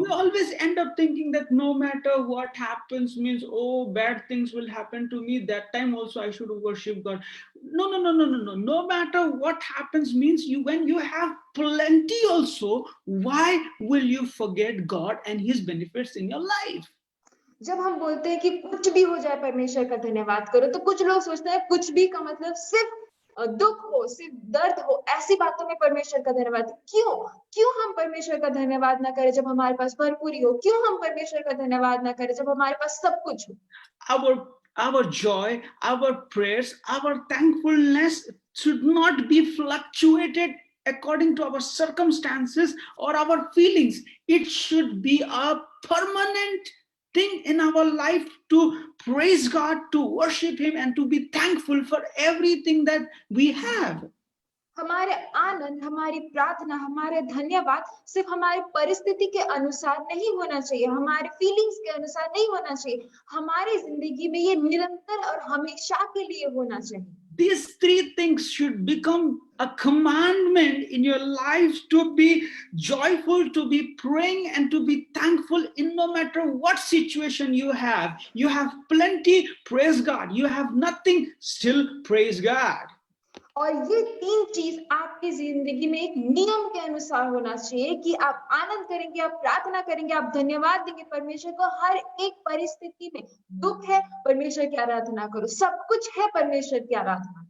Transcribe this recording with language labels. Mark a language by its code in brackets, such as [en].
[en] We always end up thinking that no matter what happens means, oh, bad things will happen to me, that time also I should worship God. No. No matter what happens means when you have plenty also, why will you forget God and his benefits in your life? [hi] जब हम बोलते हैं कि कुछ भी हो जाए परमेश्वर का धन्यवाद करो, तो कुछ लोग सोचते हैं कुछ भी का मतलब सिर्फ दुख हो, सिर्फ दर्द हो, ऐसी बातों में परमेश्वर का धन्यवाद। क्यों हम परमेश्वर का धन्यवाद ना करें जब हमारे पास भरपूरी हो? क्यों हम परमेश्वर का धन्यवाद ना करें जब हमारे पास सब कुछ हो? [en] Our joy, our prayers, our thankfulness should not be fluctuated according to our circumstances or our feelings. It should be a permanent thing in our life to praise God, to worship him, and to be thankful for everything that we have. [hi] हमारे आनंद, हमारी प्रार्थना, हमारे धन्यवाद सिर्फ हमारी परिस्थिति के अनुसार नहीं होना चाहिए, हमारे फीलिंग्स के अनुसार नहीं होना चाहिए, हमारी जिंदगी में ये निरंतर और हमेशा के लिए होना चाहिए। [en] These three things should become a commandment in your life, to be joyful, to be praying, and to be thankful in no matter what situation you have. You have plenty, praise God. You have nothing, still praise God. [hi] और ये तीन चीज आपकी जिंदगी में एक नियम के अनुसार होना चाहिए कि आप आनंद करेंगे, आप प्रार्थना करेंगे, आप धन्यवाद देंगे परमेश्वर को। हर एक परिस्थिति में दुख है, परमेश्वर की आराधना करो, सब कुछ है, परमेश्वर की आराधना।